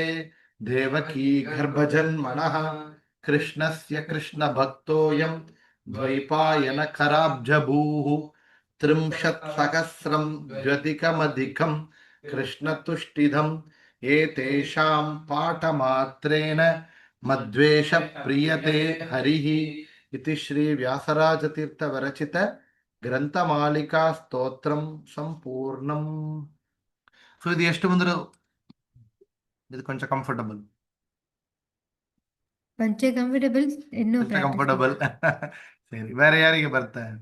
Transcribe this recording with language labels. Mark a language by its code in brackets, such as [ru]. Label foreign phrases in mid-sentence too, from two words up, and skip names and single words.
[sa] ದೇವಕೀ ಗರ್ಭಜನ್ಮನಃ ಕೃಷ್ಣಸ್ಯ ಕೃಷ್ಣ ಭಕ್ತೋಯಂ ದ್ವೈಪಾಯನ ಕರಾಬ್ಜಭೂಃ ತ್ರಿಂಶತ್ ಸಹಸ್ರಂ ದ್ವ್ಯಧಿಕಮಧಿಕಂ ಕೃಷ್ಣತುಷ್ಟಿಧಂ ಏತೇಷಾಂ ಪಾಠಮಾತ್ರೇಣ ಮದ್ವೇಷ ಪ್ರಿಯತೆ ಹರಿಃ ಇತಿ ಶ್ರೀ ವ್ಯಾಸರಾಜತೀರ್ಥ ವಿರಚಿತ ಗ್ರಂಥಮಾಲಿಕಾ ಸ್ತೋತ್ರಂ ಸಂಪೂರ್ಣಂ. [kn] ಸೊ ಇದು ಎಷ್ಟು ಬಂದ್ರು ಇದು ಕೊಂಚ ಕಂಫರ್ಟಬಲ್ ಕಂಫರ್ಟಬಲ್ ಇನ್ನೂ ಕಂಫರ್ಟಬಲ್ ಸರಿ, ಬೇರೆ ಯಾರಿಗೆ ಬರ್ತಾ?